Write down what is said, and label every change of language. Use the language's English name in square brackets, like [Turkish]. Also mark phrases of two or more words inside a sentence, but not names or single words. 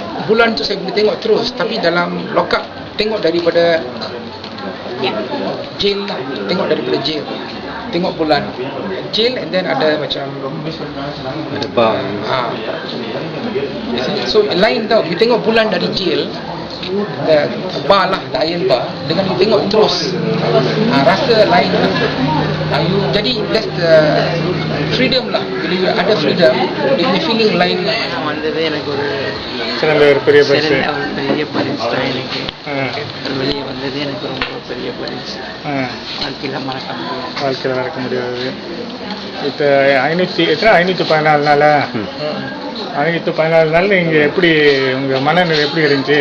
[Malay] bulan tu saya boleh tengok terus, tapi dalam lock up tengok daripada jail lah, tengok daripada jail, tengok bulan jail, [English] and then [Malay] ada macam Ada bar. so lain tau, you tengok bulan dari jail, bar lah, [English] the iron bar, [Malay] dengan you tengok terus, rasa lain lah. [English] Jadi that's the freedom lah. [Malay] Bila you ada freedom, dia punya feeling lain lah. [Tamil] வந்தது எனக்கு ஒரு சிறந்த ஒரு பெரிய பரிசு. பெரிய பரிசு தான் எனக்கு. வெளியே வந்தது எனக்கு ரொம்ப பெரிய பரிசு. வாழ்க்கையில் மறக்க முடியாது. இப்போ 514 நாள் 514 நாள் நீங்கள் எப்படி உங்கள் மனநிலை எப்படி இருந்துச்சு?